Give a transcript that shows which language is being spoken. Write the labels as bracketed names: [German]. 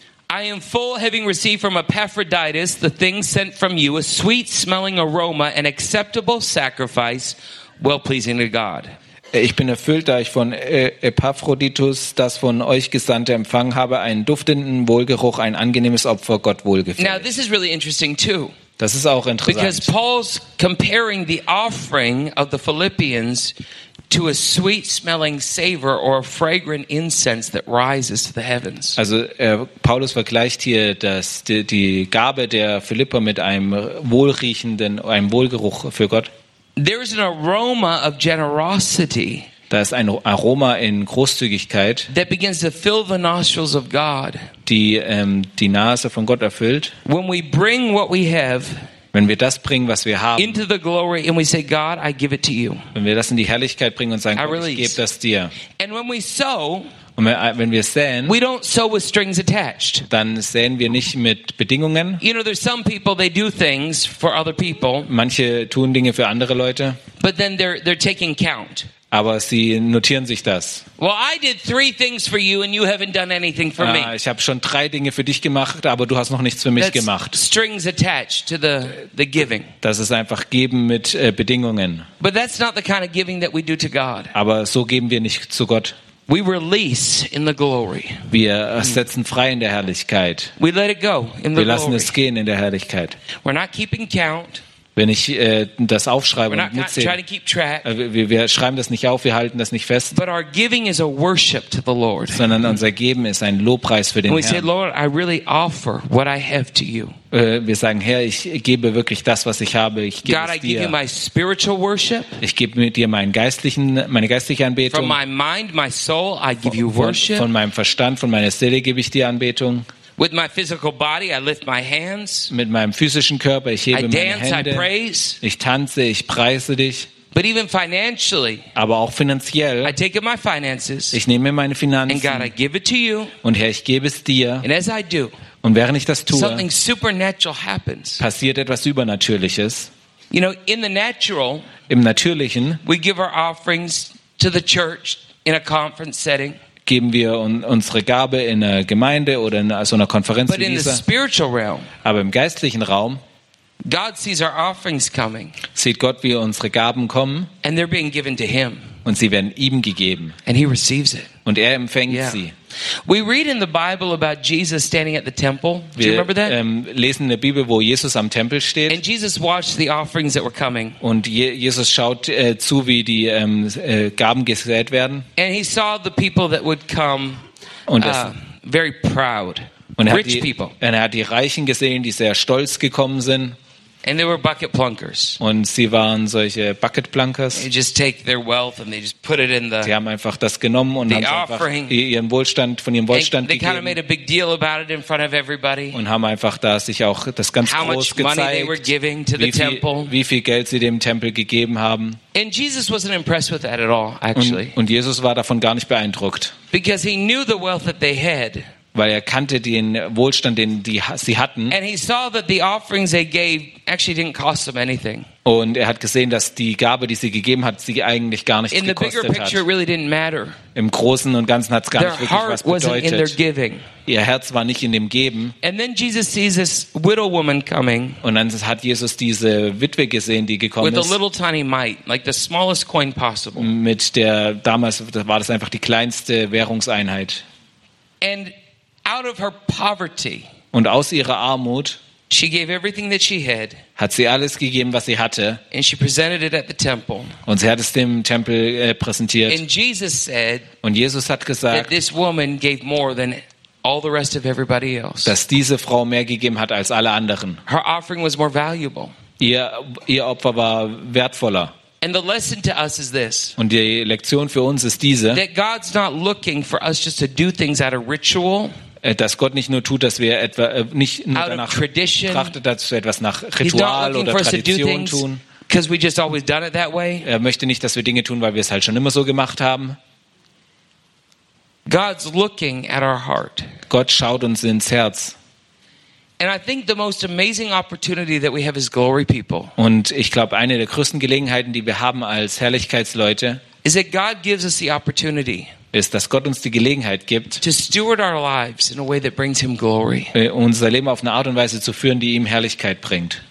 [English] I am full, having received from Epaphroditus the thing sent from you, a sweet smelling aroma, an acceptable sacrifice, well pleasing to God. [German] Ich bin erfüllt, da ich von Epaphroditus das von euch Gesandte empfangen habe, einen duftenden Wohlgeruch, ein angenehmes Opfer, Gott wohlgefällig. [English] Now this is really interesting too. [German] Das ist auch interessant. [English] Because Paul's comparing the offering of the Philippians to a sweet smelling savor or a fragrant incense that rises to the heavens. [German] Also Paulus vergleicht hier das die Gabe der Philipper mit einem Wohlgeruch für Gott. [English] There is an aroma of generosity. [German] Da ist ein Aroma in Großzügigkeit. [English] That begins to fill the nostrils of God. [German] Die die Nase von Gott erfüllt. [English] When we bring what we have, [German] wenn wir das bringen, was wir haben, [English] into the glory and we say, God, I give it to you. [German] Wenn wir das in die Herrlichkeit bringen und sagen, Gott, ich gebe das dir. [English] And when we sow, [German] und wenn wir säen, [English] we don't sow with strings attached. [German] Dann säen wir nicht mit Bedingungen. [English] You know, there's some people, they do things for other people. [German] Manche tun Dinge für andere Leute. [English] But then they're taking count. [German] Aber sie notieren sich das. [English] Well, I did three things for you and you haven't done anything for me. [German] Ich habe schon drei Dinge für dich gemacht, aber du hast noch nichts für mich [English] That's [German] gemacht. [English] Strings attached to the giving. [German] Das ist einfach geben mit Bedingungen. [English] But that's not the kind of giving that we do to God. [German] Aber so geben wir nicht zu Gott. [English] We release in the glory. [German] Wir setzen frei in der Herrlichkeit. [English] We let it go in the [German] Wir lassen [English] glory. [German] Es gehen in der Herrlichkeit. [English] We're not keeping count. [German] Wenn ich das aufschreibe und mitzähle, wir schreiben das nicht auf, wir halten das nicht fest, [English] But our giving is a worship to the Lord. [German] Sondern unser Geben ist ein Lobpreis für den Herrn. [English] Say, Lord, I really offer what I have to you. [German] Wir sagen, Herr, ich gebe wirklich das, was ich habe. Ich gebe [English] God, [German] es dir. [English] I give you my spiritual worship. [German] Ich gebe mit dir meine geistliche Anbetung. [English] From my mind, my soul, I give you worship. [German] Von meinem Verstand, von meiner Seele gebe ich dir Anbetung. [English] With my physical body, I lift my hands. [German] Mit meinem physischen Körper, ich hebe [English] I [German] meine [English] dance, [German] Hände. [English] I praise. [German] Ich tanze, ich preise dich. [English] But even financially, [German] aber auch finanziell. [English] I take my finances, [German] ich nehme meine Finanzen. [English] And God, I give it to you. [German] Und Herr, ich gebe es dir. [English] And as I do, [German] und während ich das tue, [English] something supernatural happens. [German] Passiert etwas Übernatürliches. [English] You know, in the natural, [German] im Natürlichen, [English] we give our offerings to the church in a conference setting. [German] Geben wir unsere Gabe in einer Gemeinde oder in so einer Konferenz [English] But [German] wie dieser. [English] In the spiritual realm, [German] aber im geistlichen Raum [English] God sees our offerings coming, [German] sieht Gott, wie unsere Gaben kommen [English] and they're being given to him, [German] und sie werden ihm gegeben. [English] And he receives it. [German] Und er empfängt yeah. sie. [English] We read in the Bible about Jesus standing at the temple. Do you remember that? [German] Wir lesen in der Bibel, wo Jesus am Tempel steht. [English] And Jesus watched the offerings that were coming. [German] Und Jesus schaut zu, wie die Gaben gesät werden. [English] And he saw the people that would come, very proud, rich people. [German] Und er hat die Reichen gesehen, die sehr stolz gekommen sind. [English] And they were bucket plunkers. [German] Und sie waren solche Bucket Plunkers. [English] They just take their wealth and they just put it in the. [German] Sie haben einfach das genommen und haben ihren Wohlstand von ihrem Wohlstand gegeben. [English] They kind of made a big deal about it in front of everybody. [German] Und haben einfach da sich auch das ganz [English] How [German] groß gezeigt. [English] Money they were giving to the temple. [German] Wie viel Geld sie dem Tempel gegeben haben. [English] And Jesus wasn't impressed with that at all, actually. [German] Und Jesus war davon gar nicht beeindruckt. [English] Because he knew the wealth that they had. [German] Weil er kannte den Wohlstand, den sie hatten. [English] And he saw that the offerings they gave actually didn't cost them anything. [German] Und er hat gesehen, dass die Gabe, die sie gegeben hat, sie eigentlich gar nichts gekostet hat. [English] In the bigger picture, it really didn't matter. [German] Im Großen und Ganzen hat es gar nicht wirklich was bedeutet. [English] Their heart wasn't in their giving. [German] Ihr Herz war nicht in dem Geben. [English] And then Jesus sees this widow woman coming. [German] Und dann hat Jesus diese Witwe gesehen, die gekommen ist. [English] With a little tiny mite, like the smallest coin possible. [German] Mit der damals war das einfach die kleinste Währungseinheit. [English] And out of her poverty, [German] und aus ihrer Armut, [English] she gave everything that she had, [German] hat sie alles gegeben, was sie hatte, [English] and she presented it at the temple, [German] und sie hat es dem Tempel präsentiert. [English] And Jesus said, [German] und Jesus hat gesagt, [English] that this woman gave more than all the rest of everybody else, [German] dass diese Frau mehr gegeben hat als alle anderen. [English] Her offering was more valuable. [German] Ihr Opfer war wertvoller. [English] And the lesson to us is this. [German] Und die Lektion für uns ist diese. [English] That God's not looking for us just to do things out of ritual. [German] Dass Gott nicht nur tut, dass wir etwa nicht nur danach [English] tradition. [German] Trachtet, dass wir etwas nach Ritual oder Tradition tun. [English] Because we just always done it that way. [German] Er möchte nicht, dass wir Dinge tun, weil wir es halt schon immer so gemacht haben. [English] God's looking at our heart. [German] Gott schaut uns ins Herz. [English] And I think the most amazing opportunity that we have as glory people. [German] Und ich glaube, eine der größten Gelegenheiten, die wir haben als Herrlichkeitsleute, [English] is that God gives us the opportunity. [German] Ist, dass Gott uns die Gelegenheit gibt, [English] to steward our lives in a way that brings him glory. [German] Unser Leben auf eine Art und Weise zu führen, die ihm Herrlichkeit bringt.